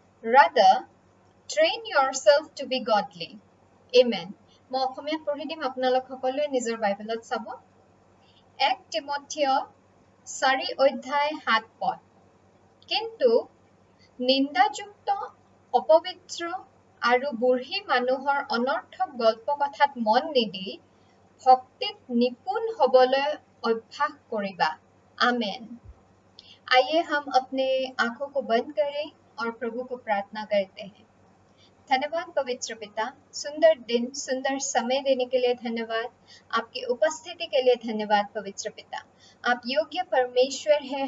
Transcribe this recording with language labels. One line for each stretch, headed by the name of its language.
English: Rather, train yourself to be godly. Amen.
Assamese: মই অসমীয়াত পঢ়ি দিম, আপোনালোক সকলোৱে নিজৰ বাইবেলত চাব। 1 টিমথিয় 4 অধ্যায় 7 পদ। কিন্তু নিন্দাযুক্ত অপবিত্ৰ আৰু বুঢ়ী মানুহৰ অনৰ্থক গল্প কথাত মন নিদি ভক্তিত নিপুণ হ'বলৈ অভ্যাস কৰিবা।
Hindi: आमेन। आइए हम अपने आंखों को बंद करें और प्रभु को प्रार्थना करते हैं। धन्यवाद पवित्र पिता, सुंदर दिन, सुंदर समय देने के लिए धन्यवाद। आपकी उपस्थिति के लिए धन्यवाद पवित्र पिता। आप योग्य परमेश्वर हैं।